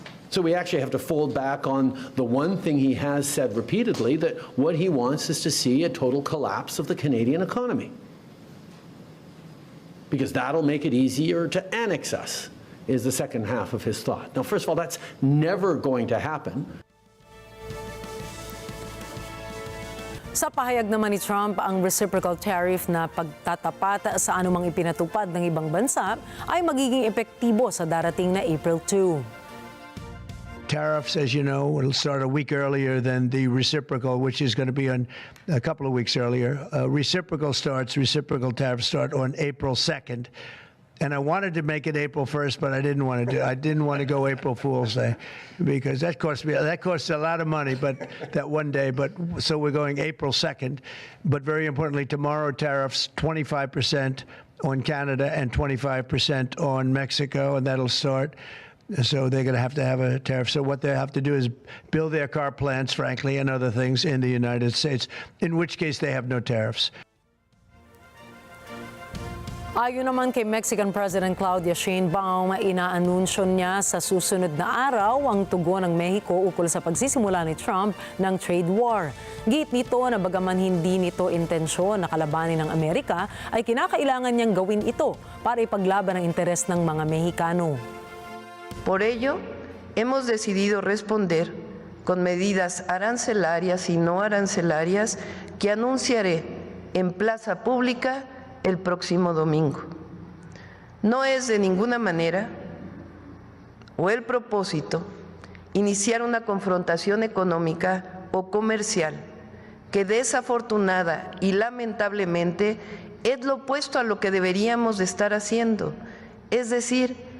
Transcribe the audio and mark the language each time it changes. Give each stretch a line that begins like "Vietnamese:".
English: So we actually have to fold back on the one thing he has said repeatedly, that what he wants is to see a total collapse of the Canadian economy. Because that'll make it easier to annex us, is the second half of his thought. Now, first of all, that's never going to happen.
Filipino: Sa pahayag naman ni Trump, ang reciprocal tariff na pagtatapat sa anumang ipinatupad ng ibang bansa ay magiging epektibo sa darating na April 2.
English: Tariffs, as you know, will start a week earlier than the reciprocal, which is going to be on a couple of weeks earlier. Reciprocal tariffs start on April 2nd. And I wanted to make it April 1st, but I didn't want to go April Fool's Day, because that costs a lot of money, but that one day, so we're going April 2nd. But very importantly, tomorrow tariffs 25% on Canada and 25% on Mexico, and that'll start. So they're going to have a tariff. So what they have to do is build their car plants, frankly, and other things in the United States, in which case they have no tariffs.
Filipino: Ayon naman kay Mexican President Claudia Sheinbaum, inaanunsyo niya sa susunod na araw ang tugon ng Mexico ukol sa pagsisimula ni Trump ng trade war. Giit nito na bagaman hindi nito intensyon na kalabanin ng Amerika, ay kinakailangan niyang gawin ito para ipaglaban ang interes ng mga Mexicano.
Spanish: Por ello, hemos decidido responder con medidas arancelarias y no arancelarias que anunciaré en plaza pública el próximo domingo. No es de ninguna manera o el propósito iniciar una confrontación económica o comercial que desafortunada y lamentablemente es lo opuesto a lo que deberíamos de estar haciendo, es decir,